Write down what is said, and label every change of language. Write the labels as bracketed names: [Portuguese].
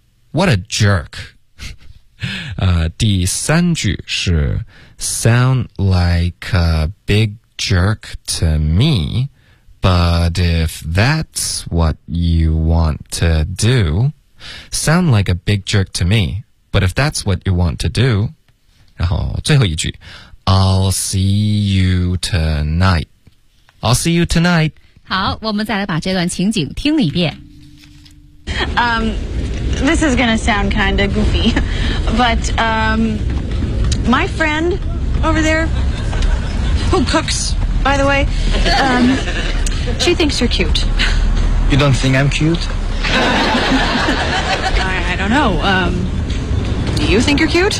[English] What a jerk. [Chinese] 第三句是 [English] Sound like a big jerk to me, but if that's what you want to do,Sound like a big jerk to me, but if that's what you want to do, [Chinese] 然后最后一句 [English] I'll see you tonight. I'll see you tonight. [Chinese] 好，我们再来把这段情景听一遍。 [English] This is gonna sound kinda goofy, but my friend over there, who cooks, by the way, she thinks you're cute. You don't think I'm cute? I don't know. Do you think you're cute?